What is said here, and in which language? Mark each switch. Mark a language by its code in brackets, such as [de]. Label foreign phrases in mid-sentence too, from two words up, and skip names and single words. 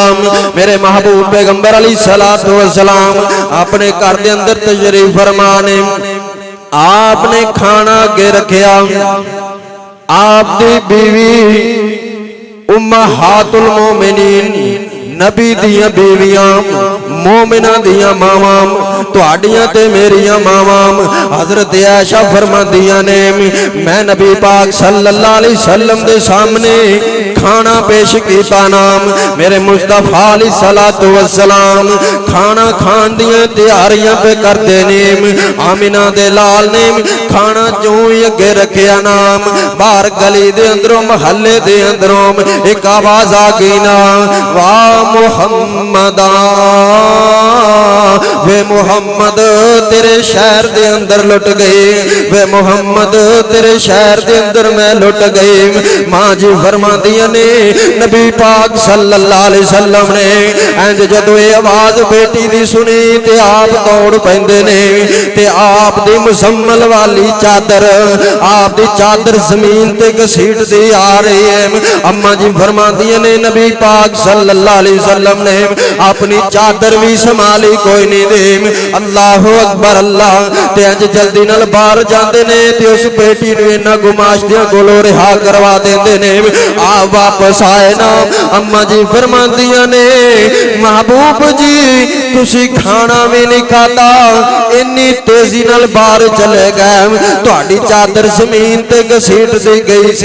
[pa] میرے محبوب پیغمبر [ar] عليه الصلاة والسلام [pa] اپنے گھر کے اندر تشریف فرمانے، آپنے کھانا اگے رکھیا، آپکی بیوی [ar] أمهات المؤمنين, [pa] نبی دیاں بیویاں، مومنا دیاں ماواں، تہاڈیاں تے میریاں ماواں. حضرت عائشہ فرماندیاں نے، میں نبی پاک [ar] صلى الله عليه وسلم [pa] دے سامنے کھانا پیش کیتا نام، میرے مصطفیٰ [ar] عليه الصلاة والسلام [pa] کھانا کھان دیاں تیاریاں پے کرتے نے. آمنہ دے لال نے کھانا جو ہی اگے رکھیا نام، باہر گلی دے اندروں محلے دے اندروں اک آواز آ گئی نا، واہ محمدا، وے محمد تیرے شہر دے اندر لٹ گئے، وے محمد تیرے شہر دے اندر میں لٹ گئی. ماں جی فرماندیاں نے، نبی پاک [ar] صلى الله عليه وسلم [pa] نے انج جدوں یہ آواز بیٹی دی سنی تے آپ دوڑ پیندے نے تے آپ دی مسمل والی چادر، آپ دی چادر زمین تے گھسیٹ دی آ رہی ہے. اماں جی فرماندیاں نے، نبی پاک [ar] صلى الله عليه وسلم [pa] نے اپنی چادر بھی سنبھالی کوئی نہیں دے. [ar] الله أكبر الله. [pa] تے اج جلدی نال باہر جاتے نے تے اس بیٹی نوں انہاں گماشتیاں کولوں رہا کروا دیندے نے. آ واپس آئے نا، اماں جی فرماندیاں نے، محبوب جی تسی کھانا بھی نہیں کھاتا، اینی تیزی نال باہر چلے گئے، تہاڈی چادر زمین تے گھسیٹ دی گئی سی.